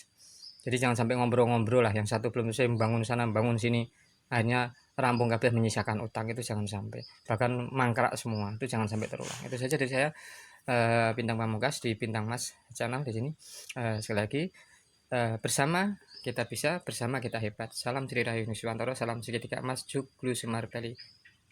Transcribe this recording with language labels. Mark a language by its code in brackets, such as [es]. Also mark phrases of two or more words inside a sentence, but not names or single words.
[id] Jadi jangan sampai ngobrol-ngobrol lah, yang satu belum selesai membangun sana, bangun sini, akhirnya [jv] rampung kabeh [id] menyisakan utang, itu jangan sampai. Bahkan mangkrak semua, itu jangan sampai terulang. Itu saja dari saya, Bintang Pamungkas di Bintang Mas Channel di sini. Sekali lagi, bersama kita bisa, bersama kita hebat. Salam Tri Rahayu Nuswantoro, salam segitiga emas, Joglo Semar Bali.